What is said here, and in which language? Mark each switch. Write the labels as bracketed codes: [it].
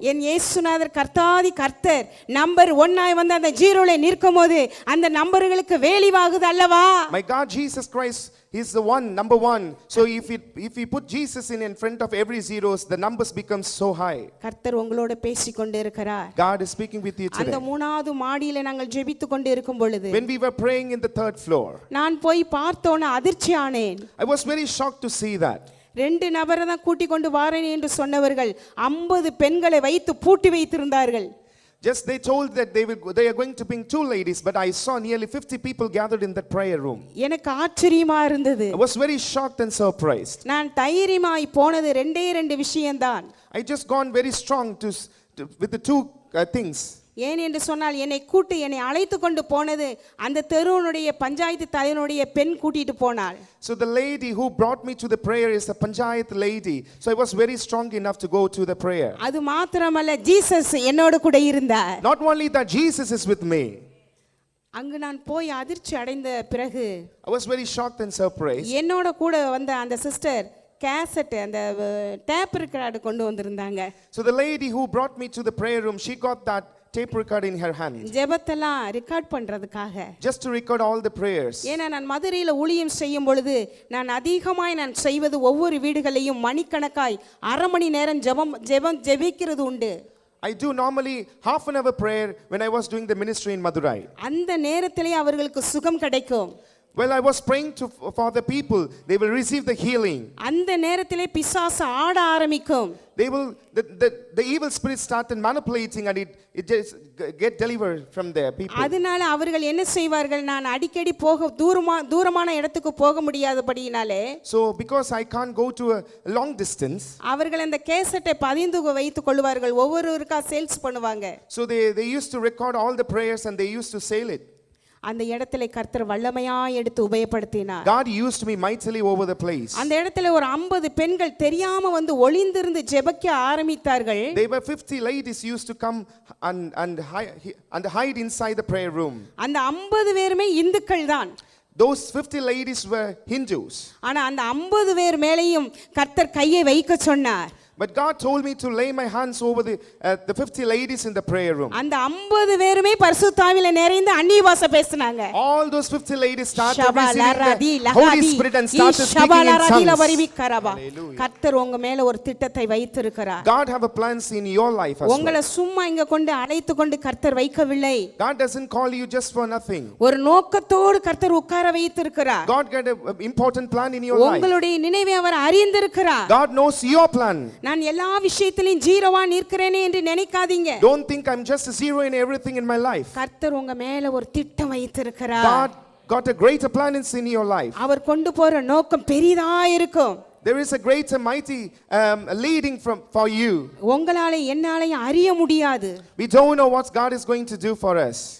[ta] என் இயேசுநாதர் கர்த்தாதி கர்த்தர் நம்பர் 1 வந்து அந்த ஜீரோல நிற்கும் போது அந்த நம்பர்களுக்கு வேலிவாகுது அல்லவா? [en] My God, Jesus Christ, He's the one, number one. So if we put Jesus in front of every zeros, the numbers become so high. [ta] கர்த்தர் உங்களோட பேசிக் கொண்டு இருக்கிறார். [en] God is speaking with you [ta] அந்த [en] today. [ta] 3வது மாடியில நாங்கள் ஜெபித்துக் கொண்டு இருக்கும் பொழுது [en] When we were praying in the 3rd floor, [ta] நான் போய் பார்த்தோன்னு அதிர்ச்சி ஆனேன். [en] I was very shocked to see that. [ta] 2 நபரை தான் கூட்டிக் கொண்டு வாரேன் என்று சொன்னவர்கள் 50 பெண்களை வைத்து பூட்டி வைத்திருந்தார்கள். [en] Just they told that they are going to bring 2 ladies, but I saw nearly 50 people gathered in that prayer room. [ta] எனக்கு ஆச்சரியமா இருந்தது. [en] I was very shocked and surprised. [ta] நான் தைரியமாய் போனது 2 விஷயம்தான். [en] I just gone very strong with the 2 things. [ta] ஏன் என்று சொன்னால் என்னை அழைத்து கொண்டு போனது அந்த தெருவனுடைய பஞ்சாயத்து தலைவனுடைய பெண் கூட்டிட்டு போனாள். [en] So the lady who brought me to the prayer is a panchayat lady. So I was very strong enough to go to the prayer. [ta] அது மாத்திரமல்ல, ஜீசஸ் என்னோட கூட இருந்தார். [en] Not only that, Jesus is with me. [ta] அங்கு நான் போய் அதிர்ச்சி அடைந்த பிறகு [en] I was very shocked and surprised. [ta] என்னோட கூட வந்த அந்த சிஸ்டர் கேசட் அந்த டேப் ரெக்கார்டு கொண்டு வந்திருந்தாங்க. [en] So the lady who brought me to the prayer room, she got that tape recorder in her hand. [ta] ஜெபத்தெல்லாம் record பண்றதுக்காக. [en] Just to record all the prayers. [ta] ஏன்னா நான் மதுரையில ஊழியம் செய்யும் பொழுது நான் அதிகமாய் நான் செய்வது ஒவ்வொரு வீடுகளையும் மணிக்கணக்காய் அரை மணி நேரம் ஜெபிக்கிறது உண்டு. [en] I do normally half an hour prayer when I was doing the ministry in Madurai. [ta] அந்த நேரத்திலே அவர்களுக்கு சுகம் கிடைக்கும். [en] Well, I was praying for the people, they will receive the healing. [ta] அந்த நேரத்திலே பிசாசு ஆட ஆரம்பிக்கும். [en] They will the evil spirit started manipulating and it just get delivered from their people. [ta] அதனால அவர்கள் என்ன செய்வார்கள், நான் அடிக்கடி போக தூரமான இடத்துக்கு போக முடியாதபடியினாலே, [en] So because I can't go to a long distance, [ta] அவர்கள் அந்த கேசட்டை பதிந்து வைத்துக் கொள்வார்கள், ஒவ்வொருவருக்கா சேல்ஸ் பண்ணுவாங்க. [en] so they used to record all the prayers and they used to sell it. [ta] அந்த இடத்திலே கர்த்தர் வல்லமையா எடுத்து உபயோகப்படுத்தினார். [en] God used me mightily over the place. [ta] அந்த இடத்திலே ஒரு 50 பெண்கள் தெரியாம வந்து ஒளிந்திருந்து ஜெபிக்க ஆரம்பித்தார்கள். [en] There were 50 ladies used to come and hide inside the prayer room. [ta] அந்த 50 பேருமே இந்துக்கள் தான். [en] Those 50 ladies were Hindus. [ta] ஆனா அந்த 50 பேர் மேலேயும் கர்த்தர் கையை வைக்க சொன்னார். [en] But God told me to lay my hands over the 50 ladies in the prayer room. [ta] அந்த 50 பேருமே பரிசுத்த ஆவியில நிறைந்து அந்நிய பாஷை பேசினாங்க. [en] All those 50 ladies started receiving the Holy Spirit and started speaking in tongues. [ta] கர்த்தர் உங்க மேல ஒரு திட்டத்தை வைத்திருக்கிறார். [en] God have a plans in your life as well. [ta] உங்களை சும்மா இங்க கொண்டு அழைத்து கொண்டு கர்த்தர் வைக்கவில்லை. [en] God doesn't call you just for nothing. [ta] ஒரு நோக்கத்தோடு கர்த்தர் உட்கார வைத்திருக்கிறார். [en] God got an important plan in your life. [ta] உங்களுடைய நினைவை அவர் அறிந்திருக்கிறார். [en] God knows your plan. [ta] நான் எல்லா விஷயத்திலும் ஜீரோவா நிற்கிறேனே என்று நினைக்காதீங்க. [en] Don't think I'm just a zero in everything in my life. [ta] கர்த்தர் உங்க மேல ஒரு திட்டம் வைத்திருக்கிறார். [en] God got a greater plan in your life. [ta] அவர் கொண்டு போற நோக்கம் பெரிதா இருக்கும். [en] There is a great and mighty leading for you. [ta] உங்களால என்னால அறிய முடியாது. [en] We don't know what God is going to do for us.